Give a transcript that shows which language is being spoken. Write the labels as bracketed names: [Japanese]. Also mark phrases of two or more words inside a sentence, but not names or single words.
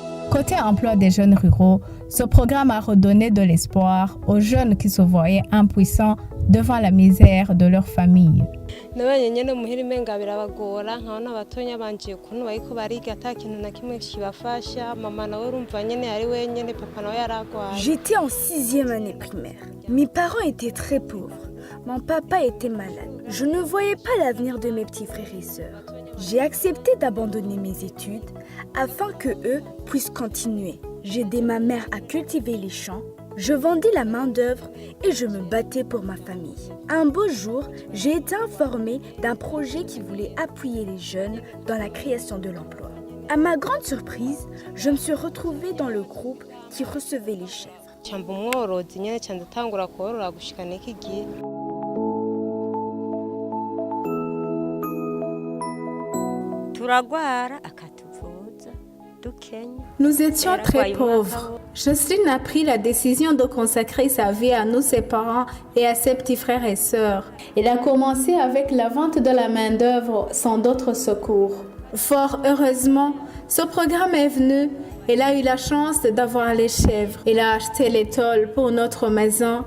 [French] Côté emploi des jeunes ruraux, ce programme a redonné de l'espoir aux jeunes qui se voyaient impuissants devant la misère de leur famille. [Rundi] nabanye nyene muhira imenga birabagora nkabona abatonya banje kuntu bariko bariga ata kintu na kimwe kibafasha mama nawe urumva nyene ari wenyene papa nawe yaragwaye. [French] J'étais en 6e année primaire. Mes parents étaient très pauvres. Mon papa était malade. Je ne voyais pas l'avenir de mes petits frères et sœurs. J'ai accepté d'abandonner mes études afin que eux puissent continuer. J'aidais ma mère à cultiver les champs. Je vendais la main-d'œuvre et je me battais pour ma famille. Un beau jour, j'ai été informée d'un projet qui voulait appuyer les jeunes dans la création de l'emploi. À ma grande surprise, je me suis retrouvée dans le groupe qui recevait les chèvres. [Rundi] Cyamba umworozi nyene cyanda tangura korora gushika n'iki gihe. Turagwara akatuvuza dukenya. [French] Nous étions très pauvres. Jocelyne a pris la décision de consacrer sa vie à nous, ses parents et à ses petits frères et sœurs. Elle a commencé avec la vente de la main-d'œuvre sans d'autres secours. Fort heureusement, ce programme est venu. Elle a eu la chance d'avoir les chèvres. Elle a acheté les tôles pour notre maison.